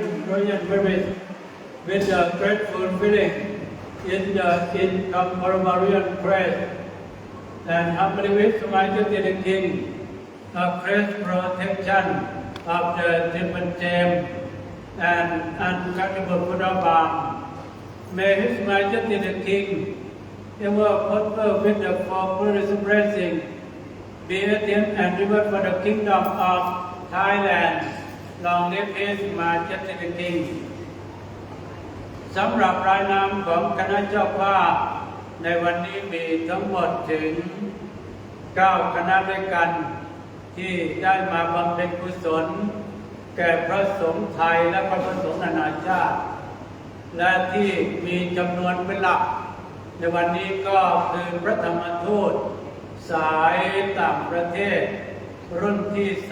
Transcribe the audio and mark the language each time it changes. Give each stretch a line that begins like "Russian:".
English: Royal Service with a grateful feeling in the incomparable praise and humbly wish to Majesty the King a great protection of the Triple Gem and uncountable food of balm. May His Majesty the King ever prosper with the four glorious blessings, be attained and reward for the kingdom of Thailand. Long live His Majesty the King.
Thai: สำหรับรายนามของคณะเจ้าภาพในวันนี้มีทั้งหมดถึง 9 คณะด้วยกันที่ได้มาบำเพ็ญกุศลแก่พระสงฆ์ไทยและพระสงฆ์นานาชาติและที่มีจำนวนเป็นหลักในวันนี้ก็คือพระธรรมทูตสายต่างประเทศรุ่นที่